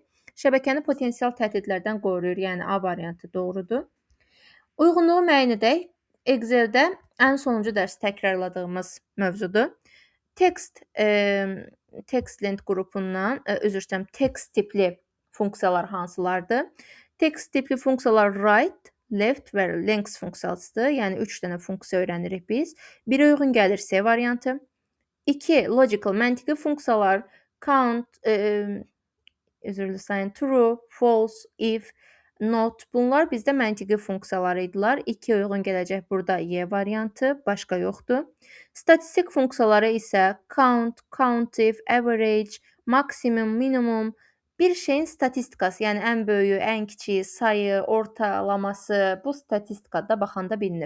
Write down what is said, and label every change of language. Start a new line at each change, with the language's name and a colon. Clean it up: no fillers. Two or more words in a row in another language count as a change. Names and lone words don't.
Azerbaijani: Şəbəkəni potensial təhdidlərdən qoruyur. Yəni A variantı doğrudur. Uyğunluğu müəyyən edək. Excel-də ən sonuncu dərs təkrarladığımız mövzudur. Text lent qrupundan, text tipli funksiyalar hansılardır? Text tipli funksiyalar right, left və length funksiyasıdır. Yəni 3 dənə funksiya öyrənirik biz. Biri uyğun gəlir C variantı. 2 logical, məntiqi funksiyalar count, true, false, if, not. Bunlar bizdə məntiqi funksiyalar idilər. 2 uyğun gələcək burada Y variantı, başqa yoxdur. Statistik funksiyaları isə count, countif, average, maksimum, minimum, bir şeyin statistikası, yəni ən böyüyü, ən kiçiyi, sayı, ortalaması bu statistikada baxanda bilinir.